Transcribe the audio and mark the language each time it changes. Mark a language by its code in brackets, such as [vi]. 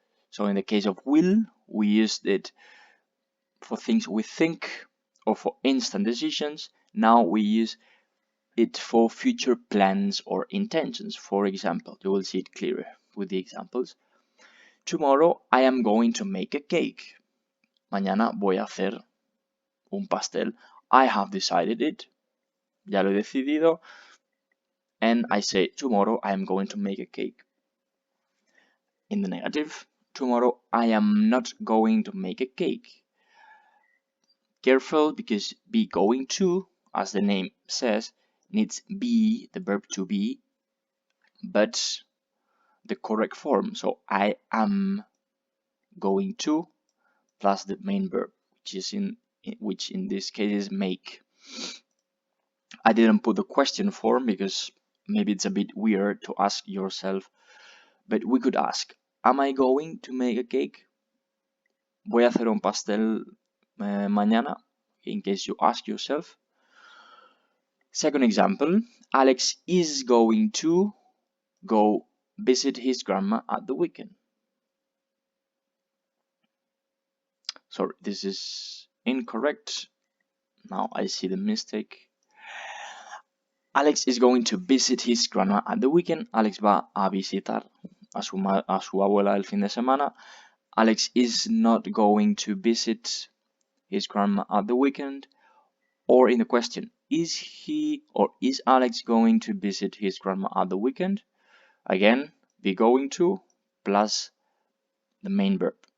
[en] So in the case of will, we used it for things we think or for instant decisions. Now we use it for future plans or intentions. For example, you will see it clearer with the examples. Tomorrow I am going to make a cake. [es] Mañana voy a hacer un pastel. [en] I have decided it. [es] Ya lo he decidido. [en] And I say, tomorrow I am going to make a cake. In the negative, tomorrow I am not going to make a cake. Careful because be going to, as the name says, needs be, the verb to be, but the correct form. So I am going to plus the main verb, which in this case is make. I didn't put the question form because maybe it's a bit weird to ask yourself, but we could ask, am I going to make a cake? [es] Voy a hacer un pastel mañana, [en] in case you ask yourself. Second example, Alex is going to go visit his grandma at the weekend. Sorry, this is incorrect. Now I see the mistake. Alex is going to visit his grandma at the weekend. [es] Alex va a visitar a su abuela el fin de semana. [en] Alex is not going to visit his grandma at the weekend. Or in the question, is he or is Alex going to visit his grandma at the weekend? Again, be going to plus the main verb.